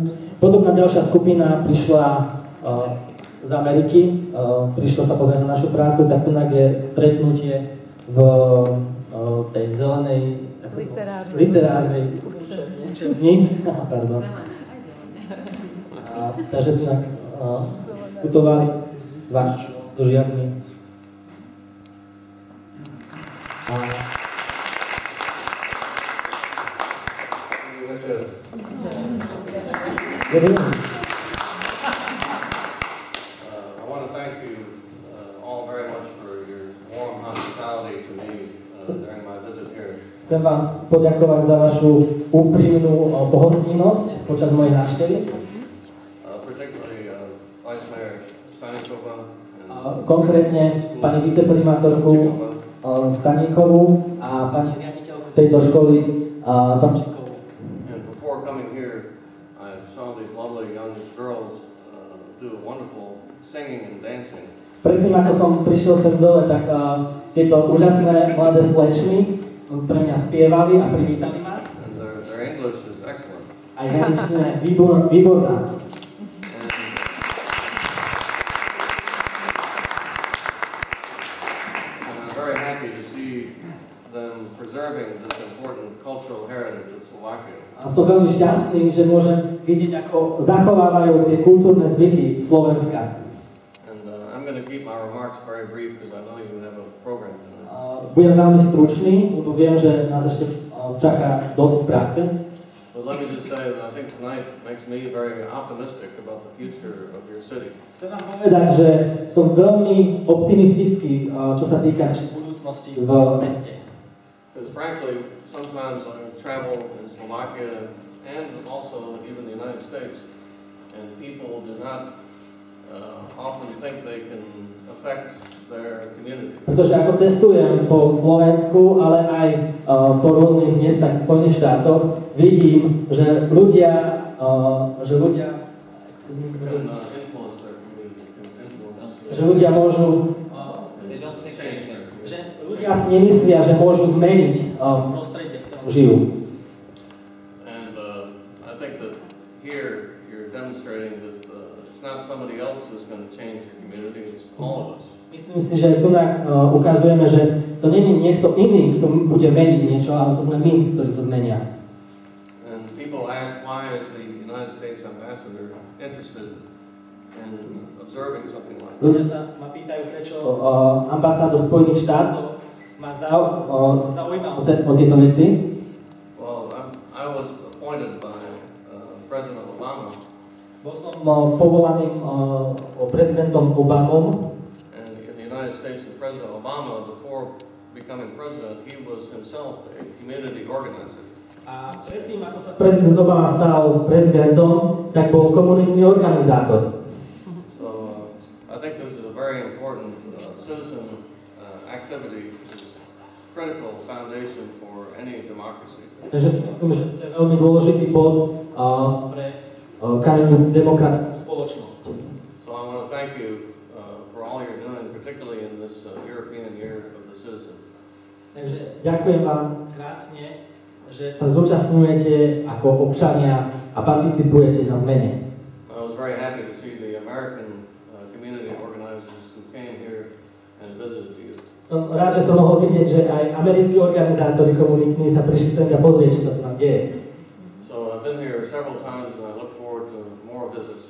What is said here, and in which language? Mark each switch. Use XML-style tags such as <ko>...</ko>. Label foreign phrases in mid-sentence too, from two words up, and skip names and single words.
<sk>Podobná ďalšia skupina prišla z Ameriky, prišla sa pozrieť na našu prácu, tak tu je stretnutie v tej zelenej literárnej učebni. Pardon. Takže tu diskutovali s so žiakmi.</sk> <en>I want to thank you all very much for your warm hospitality to me during my visit here.</en> <sk>Chcem vás poďakovať za vašu úprimnú pohostinnosť počas mojej návštevy.</sk> <en>Particularly Vice Mayor Staníková.</en> <sk>Konkrétne pani viceprimátorku Staníkovú a pani riaditeľku tejto školy Tomčíkovú.</sk> <en>And before coming here, I saw these lovely young girls do a wonderful singing and dancing.</en> <sk>Predtým, ako som prišiel sem dole, tak tieto úžasné mladé slečny pre mňa spievali a privítali ma.</sk> <en>And their English is excellent.</en> <sk>a jej angličtina je výborná. A som veľmi šťastný, že môžem vidieť, ako zachovávajú tie kultúrne zvyky Slovenska. Budem veľmi stručný, lebo viem, že nás ešte čaká dosť práce. Chcem vám povedať, že som veľmi optimistický, čo sa týka našej budúcnosti v meste.</sk> <en>Sometimes I travel in Slovakia and also even the United States, and people do not often think they can affect their community.</en> <sk>Pretože ako cestujem po Slovensku, ale aj po rôznych miestach v Spojených štátoch, vidím, že ľudia môžu ľudia si nemyslia, že môžu zmeniť prostredie, v ktorom žijú.</sk> <en>I think that here you're demonstrating that it's not somebody else who's going to change your community, it's all of us.</en> <sk>Myslím si, že tu ukazujeme, že to nie je niekto iný, kto bude meniť niečo, ale to sme my, ktorí to zmenia.</sk> <en>And people ask, why is the United States ambassador interested in observing something like that?</en> <sk>Ľudia sa ma pýtajú, prečo ambasádor Spojených štátov sa zaujíma o tieto veci.</sk> <en>Well, I was appointed by President Obama.</en> <sk>Bol som povolaným prezidentom Obamom.</sk> <en>And in the United States, the President Obama, before becoming president, he was himself a community organizer.</en> <sk>A predtým, ako sa prezident Obama stal prezidentom, tak bol komunitný organizátor.</sk> <en>So I think this is a very important citizen activity. Critical foundation for any democracy.</en> <sk>Takže si myslím, že to je veľmi dôležitý bod pre každú demokratickú spoločnosť.</sk> <en>So I want to thank you for all you're doing, particularly in this European Year of the Citizen.</en> <sk>Takže ďakujem vám krásne, že sa zúčastňujete ako občania a participujete na zmene.</sk> <en>I was very happy to see the American community organizers who came here and visited you.</en> <sk>Som rád, že som mohol vidieť, že aj americkí organizátori komunitní sa prišli sem a pozrieť, čo sa tu nám deje.</sk> <en>So I've been here several times and I look forward to more visits.</en>